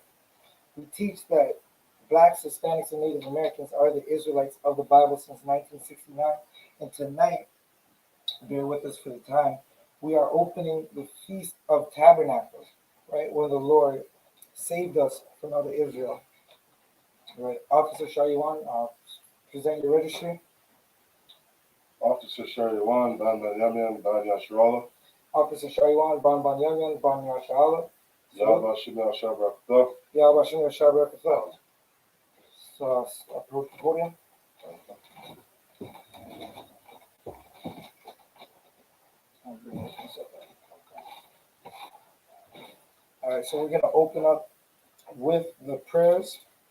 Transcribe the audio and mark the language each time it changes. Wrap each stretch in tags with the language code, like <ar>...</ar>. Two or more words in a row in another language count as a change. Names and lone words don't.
<en>We teach that blacks, Hispanics, and Native Americans are the Israelites of the Bible since 1969, and tonight, bear with us for the time, we are opening the Feast of Tabernacles, right, where the Lord saved us from out of Israel. Right, Officer Shaywan, present your registry. Officer Shaywan, Ban Banyamin, Ban Yashrala. Officer Shaywan, Ban Banyamin, Ban Yashrala.</en> <he>Yahweh Shemar Shabbat. Yahweh Shemar Shabbat.</he> <en>So approach the podium. All right, so we're going to open up with the prayers.</en>